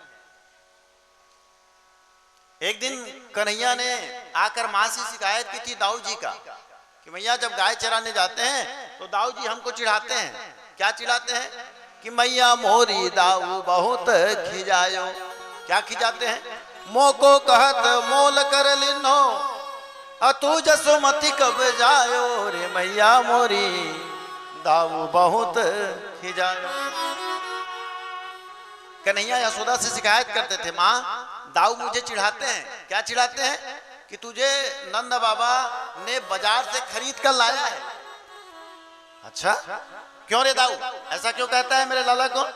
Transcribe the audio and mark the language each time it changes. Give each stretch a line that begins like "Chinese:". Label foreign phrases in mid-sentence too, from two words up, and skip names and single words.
Hindi: एक दिन कन्हैया ने आकर माँ से शिकायत की थी दाऊ जी का कि मैया जब गाय चराने जाते हैं तो दाऊ जी हमको चिढ़ाते हैं। क्या चिढ़ाते हैं?
Braj: कि मैया मोरी दाऊ बहुत खिजायो।
Hindi: क्या खिजाते हैं?
Braj: मोको कहत मोल कर लिनो अतु जसुमति कब जायो रे मैया मोरी दाऊ बहुत खिजायो।
Hindi: कन्हैया यशोदा से शिकायत करते थे, माँ दाऊ मुझे चिढ़ाते हैं। क्या चिढ़ाते हैं? कि तुझे नंद बाबा ने बाजार से खरीद कर लाया है। अच्छा क्यों रे दाऊ, ऐसा क्यों कहता है मेरे लाला को?